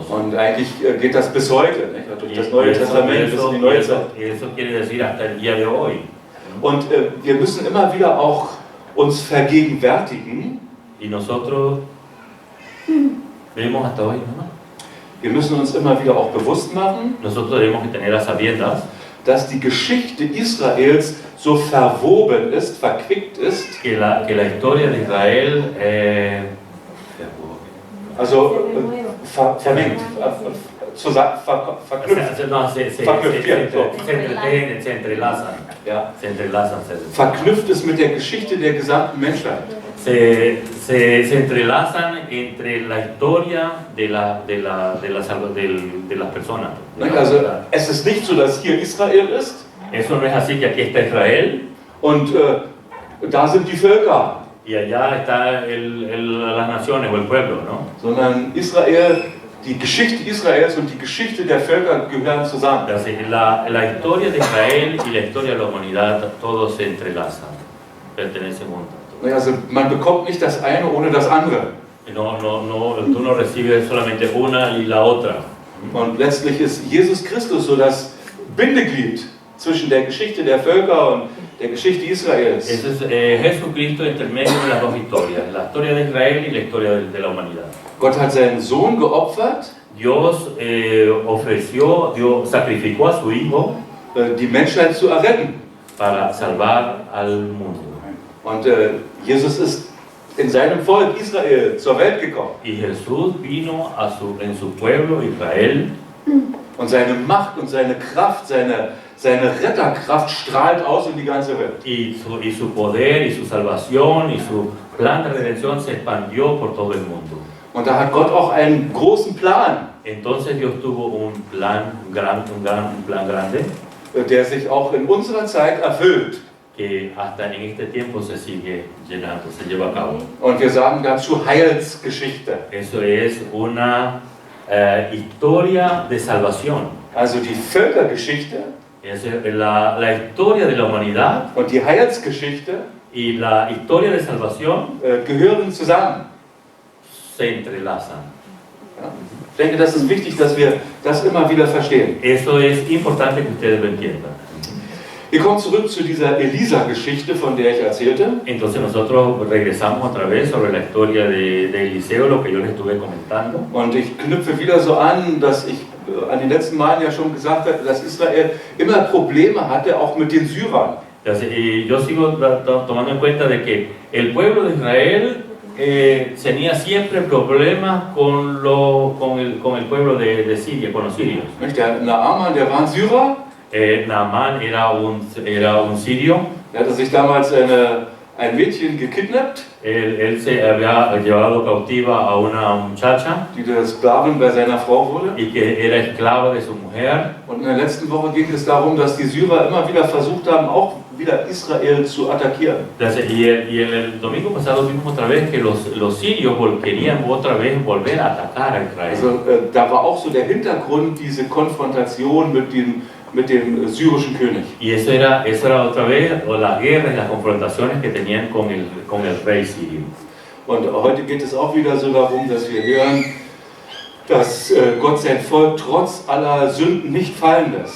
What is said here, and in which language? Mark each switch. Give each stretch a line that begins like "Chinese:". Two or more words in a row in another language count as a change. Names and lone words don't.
German: Und eigentlich geht das bis heute, nicht? Durch das Neue Testament bis in die Neuzeit.
Spanish: Eso quiere decir hasta el día de hoy.
German: Und wir müssen immer wieder auch uns vergegenwärtigen,
Spanish: Y nosotros vemos hasta hoy, ¿no?
German: wir müssen uns immer wieder auch bewusst machen,
Spanish: Nosotros debemos que tener a sabiendas
German: dass die Geschichte Israels so verwoben ist, verquickt ist,
Spanish: que la historia de Israel
German: also vermengt, verknüpft,
Spanish: se entrelazan.
German: ja,
Spanish: Se entrelazan.
German: verknüpft ist mit der Geschichte der gesamten Menschheit.
Spanish: Se entrelazan entre la historia de las personas.
German: Also es ist nicht so, dass hier Israel ist
Spanish: Eso no es así que aquí está Israel
German: und da sind die Völker,
Spanish: y allá está las naciones o el pueblo, ¿no?
German: sondern Israel, die Geschichte Israels und die Geschichte der Völker gehören zusammen.
Spanish: La historia de Israel y la historia de la humanidad, todos se entrelazan, pertenecen juntos.
German: Also man bekommt nicht das eine ohne das andere.
Spanish: Tú no recibes solamente una y la otra.
German: Und letztlich ist Jesus Christus so das Bindeglied zwischen der Geschichte der Völker und der Geschichte Israels.
Spanish: Eso es Jesucristo entre medio de las dos historias, la historia de Israel y la historia de la humanidad.
German: Gott hat seinen Sohn geopfert,
Spanish: Dios sacrificó a su Hijo
German: die Menschheit zu erretten.
Spanish: para salvar al mundo.
German: Und Jesus ist in seinem Volk Israel zur Welt gekommen.
Spanish: Y Jesús vino en su pueblo Israel
German: Und seine Macht und seine Kraft, seine Retterkraft strahlt aus in die ganze Welt.
Spanish: y su poder y su salvación y su plan de redención se expandió por todo el mundo.
German: Und da hat Gott auch einen großen Plan,
Spanish: Entonces Dios tuvo un plan grande
German: der sich auch in unserer Zeit erfüllt.
Spanish: que hasta en este tiempo se sigue llenando, se lleva a cabo.
German: Und wir sagen dazu Heilsgeschichte.
Spanish: Eso es una historia de salvación.
German: Also die Völkergeschichte
Spanish: Es la historia de la humanidad
German: und die Heilsgeschichte
Spanish: y la historia de salvación
German: gehören zusammen.
Spanish: se entrelazan.
German: Ja? Ich denke, das ist wichtig, dass wir das immer wieder verstehen.
Spanish: Eso es importante que ustedes lo entiendan.
German: Wir kommen zurück zu dieser Elisa-Geschichte, von der ich erzählte.
Spanish: Entonces nosotros regresamos otra vez sobre la historia de Eliseo, lo que yo les estuve comentando.
German: Und ich knüpfe wieder so an, dass ich an den letzten Malen ja schon gesagt habe, dass Israel immer Probleme hatte, auch mit den Syrern.
Spanish: Y yo sigo tomando en cuenta de que el pueblo de Israel tenía siempre problemas con el pueblo de Siria, con los sirios.
German: Der Naaman, der war ein Syrer.
Spanish: Naaman era un sirio.
German: Er hatte sich damals ein Mädchen gekidnappt,
Spanish: Él se había llevado cautiva a una muchacha
German: die der Sklavin bei seiner Frau wurde.
Spanish: y que era esclava de su mujer.
German: Und in der letzten Woche ging es darum, dass die Syrer immer wieder versucht haben, auch wieder Israel zu attackieren.
Spanish: Y el domingo pasado vimos otra vez que los sirios querían otra vez volver a atacar a Israel.
German: Also da war auch so der Hintergrund, diese Konfrontation mit dem syrischen König.
Spanish: Y eso era otra vez las guerras y las confrontaciones que tenían con el rey sirio.
German: Und heute geht es auch wieder so darum, dass wir hören, dass Gott sein Volk trotz aller Sünden nicht fallen lässt.